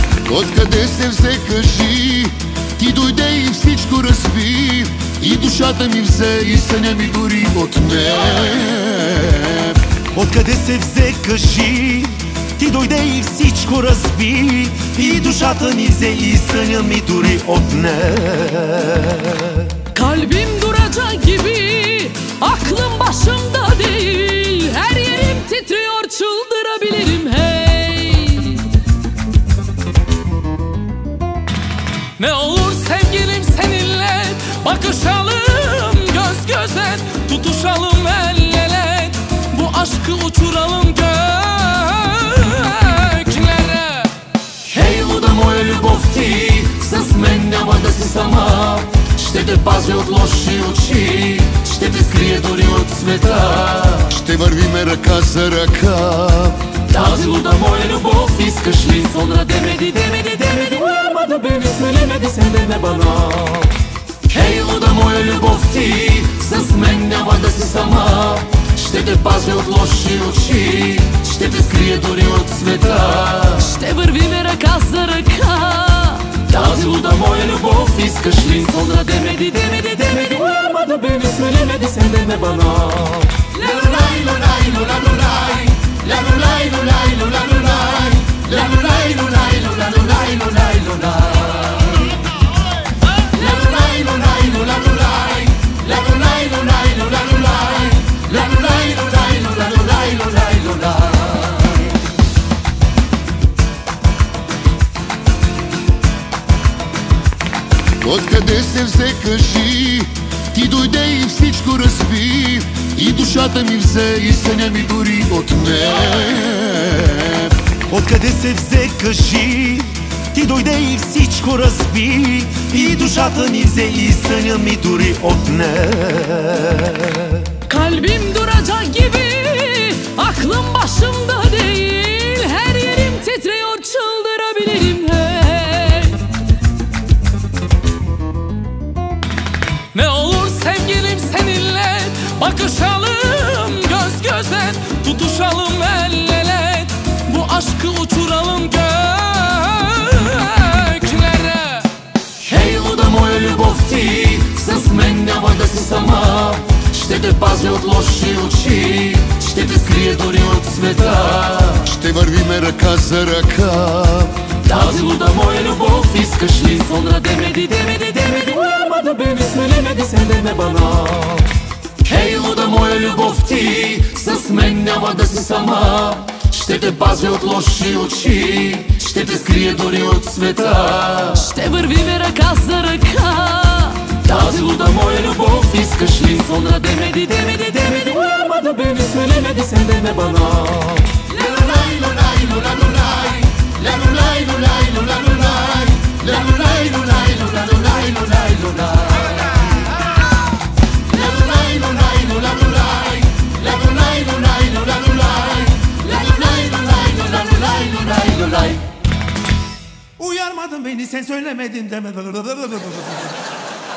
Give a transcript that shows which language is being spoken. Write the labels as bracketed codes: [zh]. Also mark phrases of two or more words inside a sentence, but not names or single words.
[bg] Откъде се взе, кажи, ти дойде и всичко разби, и душата ми взе, и съня ми дори отне. Откъде се взе, кажи, ти дойде и всичко разби, и душата ми взе, и съня ми дори отне. [tr] Kalbim duracak gibi, aklım başımda değil. Her yerim titriyor, çıldırabilirim hey. Ne olur sevgilim seninle bakışalım göz göze, tutuşalım el ele, bu aşkı uçuralım göklere. [bg] Хей, луда моя любов, ти с мен няма да си сама. Ще те пази от лоши очи, ще те скрие дори от света. Ще вървиме ръка за ръка. Тази луда моя любов, искаш ли? [tr] Sonra demedi, demedi, demedi, uyarmadı beni, söylemedi sen deme bana. [bg] Хей, луда моя любов, ти с мен няма да си сама. Ще те пази от лоши очи, ще те скрие дори от света. Ще вървиме ръка за ръка. Тази луда моя любов, искаш ли? [tr] Sonra demedi, demedi, demedi, uyarmadı beni, söylemedi sen deme bana. Lalulay, lulay, lulalulay, lalulay, lulay, lulalulay, lalulay, lulay, lulalulay, lulay, lulay, lalulay, lulay, lulalulay, lalulay, lulay, lulalulay, lalulay, lulay, lulalulay, lulay, lulay. [bg] Откъде се взе, кажи, ти дойде и всичко разби, и душата ми взе, и съня ми дори отне. Откъде се взе, кажи, ти дойде и всичко разби, и душата ми взе, и съня ми дори отне. [tr] Kalbim duracak gibi, aklım başımda değil. Her yerim titriyor, çıldırabilirim hey. Ne olur sevgilim seninle bakışalım göz göze, tutuşalım el ele, bu aşkı uçuralım göklere. [bg] Хей, луда моя любов, ти с мен няма да си сама. Ще те пази от лоши очи, ще те скрие дори от света. Ще вървиме ръка за ръка. Тази луда моя любов, искаш ли? [tr] Sonra demedi, demedi, demedi, uyarmadı beni, söylemedi sen deme bana. [bg] Хей, луда моя любов, ти с мен няма да си сама. Ще те пази от лоши очи, ще те скрие дори от света. Ще вървиме ръка за ръка. Тази луда моя любов, искаш ли? [tr] Sonra demedi, demedi, demedi, uyarmadı beni, söylemedi sen deme bana. Lalulay, lulay, lulalulay, lalulay, lulay, lulalulay, lalulay, lulay, lulalulay, lulay, lulay, lalulay, lulay, lulalulay, lalulay, lulay, lulalulay, lalulay, lulay, lulalulay, lulay, lulay. Uyarmadın beni, sen söylemedin deme.